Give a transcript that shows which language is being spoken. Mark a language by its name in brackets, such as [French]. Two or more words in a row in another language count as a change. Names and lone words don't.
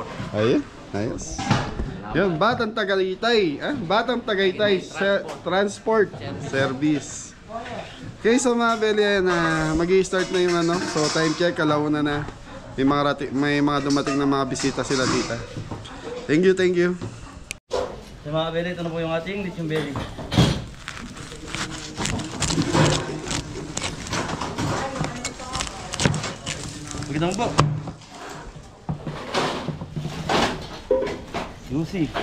[Filipino] Ayun, ayos. Yun, Batang Tagaytay. Batang Tagaytay Transport Service. Okay, so mga belly, mag-i-start na yung ano. So [English] time check, [Filipino] alauna na. May mga dumating na mga bisita sila dito. [English] Thank you, thank you. [Filipino] Sa mga belly, ito na po yung ating lechon belly. Magandang po. [English] Juicy.